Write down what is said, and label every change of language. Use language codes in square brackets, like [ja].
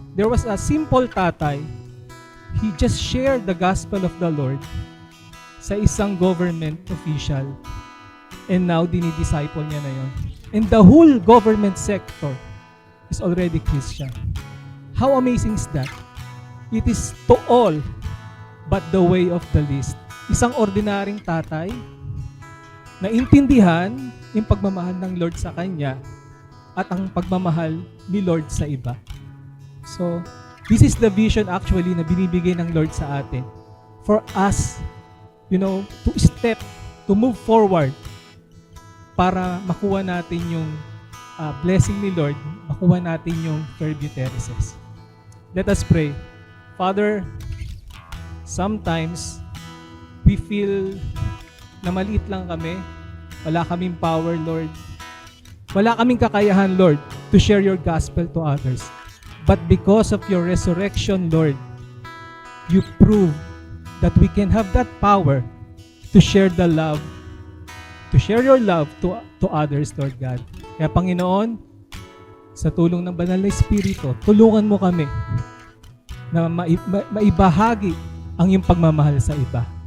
[en] There was a simple tatay. He just shared the gospel of the Lord [tl] sa isang [en] government official. And now, [tl] dinidisciple niya na yun. [en] And the whole government sector is already Christian. How amazing is that? It is to all but the way of the least. [tl] Isang ordinaryong tatay na intindihan yung pagmamahal ng Lord sa kanya at ang pagmamahal ni Lord sa iba. [en] So, this is the vision actually [tl] na binibigay ng Lord sa atin. [en] For us, to step, to move forward [tl] para makuha natin yung blessing ni Lord, makuha natin yung presbytereses. [en] Let us pray. Father, sometimes we feel [tl] na maliit lang kami. Wala kaming power, Lord. Wala kaming kakayahan, Lord, [en] to share your gospel to others. But because of your resurrection, Lord, you prove that we can have that power to share the love, to share your love to others, [tl] Lord God. Kaya Panginoon, sa tulong ng Banal na Espiritu, tulungan mo kami na maibahagi ang iyong pagmamahal sa iba.